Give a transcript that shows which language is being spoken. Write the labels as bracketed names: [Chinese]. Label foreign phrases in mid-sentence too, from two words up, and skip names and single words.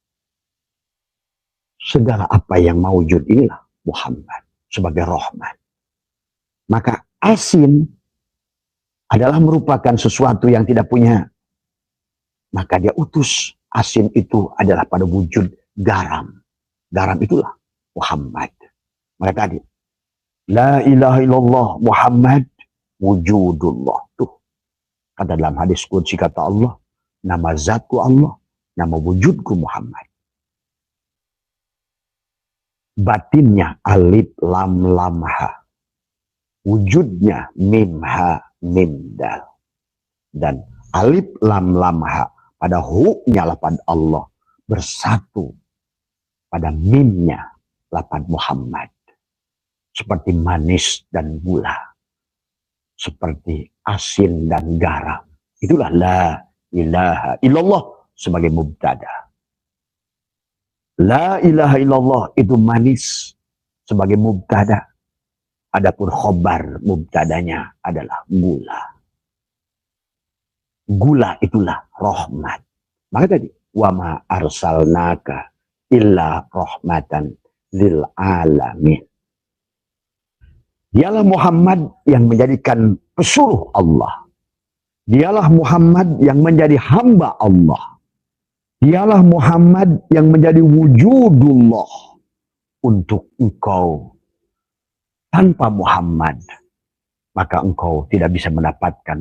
[Indonesian] Segala apa yang mawujud inilah Muhammad sebagai rahmat. Maka asin adalah merupakan sesuatu yang tidak punya. Maka dia utus asin itu adalah pada wujud garam. Garam itulah Muhammad. Mereka tadi. [Arabic] لا إله إلا الله محمد وجود الله. [Indonesian] Tuh. Kata dalam hadis qudsi kata Allah. Nama zatku Allah. Nama wujudku Muhammad. Batinnya alif lam lam ha. Wujudnya mim ha mim dal. Dan alif lam lam ha pada hu-nya lapan Allah bersatu pada mimnya lapan Muhammad. Seperti manis dan gula. Seperti asin dan garam. Itulah [Arabic] لا إله إلا الله [Indonesian] sebagai mubtada. [Arabic] لا إله إلا الله [Indonesian] itu manis sebagai mubtada. Adapun khobar mubtadanya adalah gula. Gula itulah rahmat. Maka tadi [Arabic] وما أرسلناك إلا رحمة للعالمين. [Indonesian] Dialah Muhammad yang menjadikan pesuruh Allah. Dialah Muhammad yang menjadi hamba Allah. Dialah Muhammad yang menjadi wujudullah untuk engkau. Tanpa Muhammad, maka engkau tidak bisa mendapatkan.